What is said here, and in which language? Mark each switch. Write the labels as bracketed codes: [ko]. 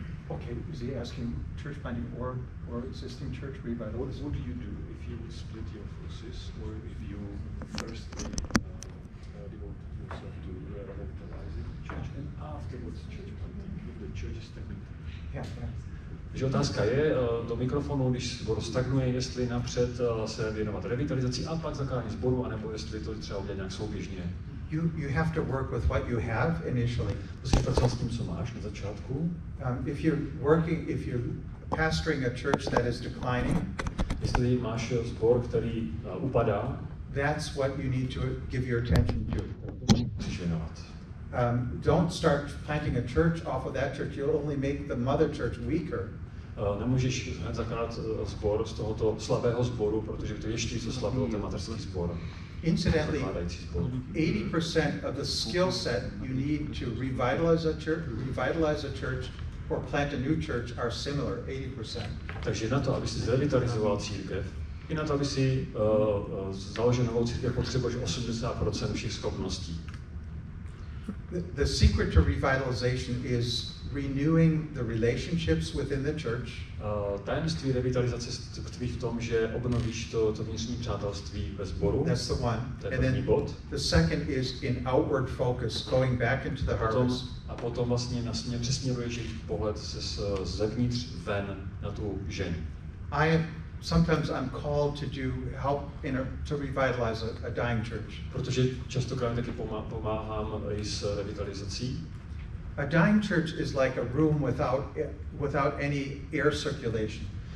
[en] Okay, is he asking church planting or existing church revitalization? What do you do if you would split your forces, or if you first devote yourself to revitalizing church and afterwards church planting, if the church is stagnating? Yeah. [cs] Takže otázka je do mikrofonu, když sbor stagnuje, jestli napřed se věnovat revitalizaci a pak zakládání sboru, anebo jestli to třeba udělat nějak souběžně. [en] You have to work with what you have initially. [cs] Musíš pracovat s tím, co máš na začátku. [en] If you're pastoring a church that is declining, [cs] jestli máš sbor, který upadá, [en] that's what you need to give your attention to. [cs] Musíš věnovat. [en] Don't start planting a church off of that church. You'll only make the mother church weaker. [cs] Nemůžeš hned zakládat sbor z tohoto slabého sboru, protože to ještě víc oslabilo ten mateřský sbor. [en] Incidentally, 80% of the skill set you need to revitalize a church or plant a new church are similar, 80%. [cs] Takže na to, aby si zrevitalizoval církev, i na to, aby si založil novou církev, potřebuješ 80% všech schopností. [en] The secret to revitalization is renewing the relationships within the church. [cs] Tajemství revitalizace tkví v tom, že obnovíš to vnitřní přátelství ve sboru. [en] That's the one. And then the second is in outward focus, going back into the harvest. [cs] A potom vlastně přesměruješ jejich pohled zevnitř ven na tu ženu. [en] Sometimes I'm called to do help to revitalize a dying church. [cs] Protože častokrát taky pomáhám i s revitalizací. [en] A dying church is like a room without any air circulation.